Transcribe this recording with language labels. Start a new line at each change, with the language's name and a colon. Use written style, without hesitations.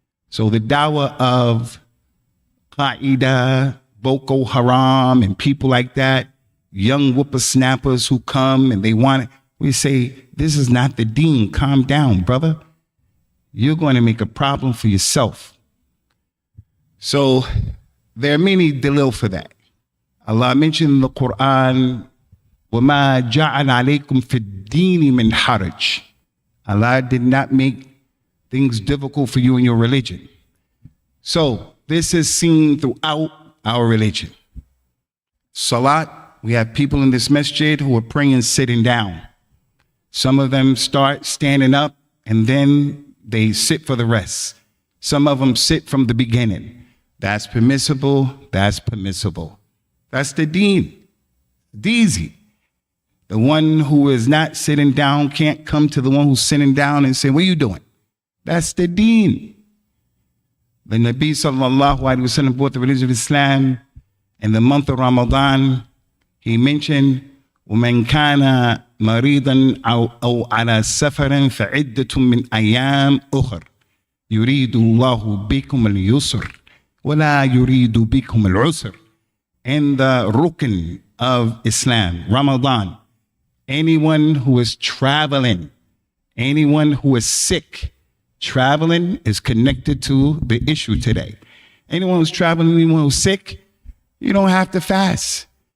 English: So the dawah of Qaeda, Boko Haram, and people like that, young whippersnappers who come and they want it, we say, this is not the deen. Calm down, brother. You're going to make a problem for yourself. So there are many dalil for that. Allah mentioned in the Quran,
Arabic: وَمَا جَعَلَ عَلَيْكُمْ فِي الدِّينِ مِنْ حَرَجٍ.
English: Allah did not make things difficult for you in your religion. So this is seen throughout our religion. Salat, we have people in this masjid who are praying sitting down. Some of them start standing up and then they sit for the rest. Some of them sit from the beginning. That's permissible. That's permissible. That's the deen. It's easy. The one who is not sitting down can't come to the one who's sitting down and say, what are you doing? That's the deen. The Nabi sallallahu alaihi wasallam brought the religion of Islam in the month of Ramadan.
Arabic: He mentioned, وَمَنْ كَانَ مَرِيضًا أَوْ عَلَى سَفَرٍ فَعِدَّةٌ مِّنْ أَيَّامٍ أُخَرٍ يُرِيدُ اللَّهُ بِكُمُ الْيُسْرَ وَلَا يُرِيدُ بِكُمُ الْعُسْرَ.
English: In the rukn of Islam, Ramadan, anyone who is traveling, anyone who is sick, traveling is connected to the issue today. Anyone who's traveling, anyone who's sick, you don't have to fast.